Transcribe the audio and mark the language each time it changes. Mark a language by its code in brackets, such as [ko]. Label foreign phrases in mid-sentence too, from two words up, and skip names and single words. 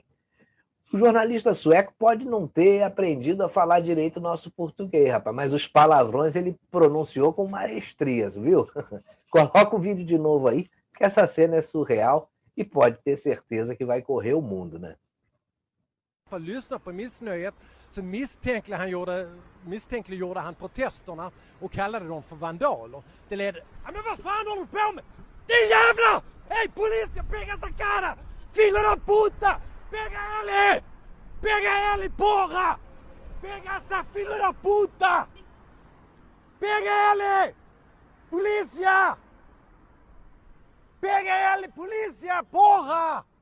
[pt] O jornalista sueco pode não ter aprendido a falar direito o nosso português, rapaz, mas os palavrões ele pronunciou com maestrias, viu? Coloca o vídeo de novo aí, que essa cena é surreal e pode ter certeza que vai correr o mundo, né? [sv] För att lyssna på missnöjet så misstänkliggjorde han protesterna och kallade dem för vandaler. Det ledde... Ja, men vad fan håller du på med? Din jävla! [pt] Hej polizia, pega essa cara! Filho da puta! Pega ele! Pega ele, porra! Pega essa filho da puta! Pega ele! Polícia! Pega ele, polícia, porra!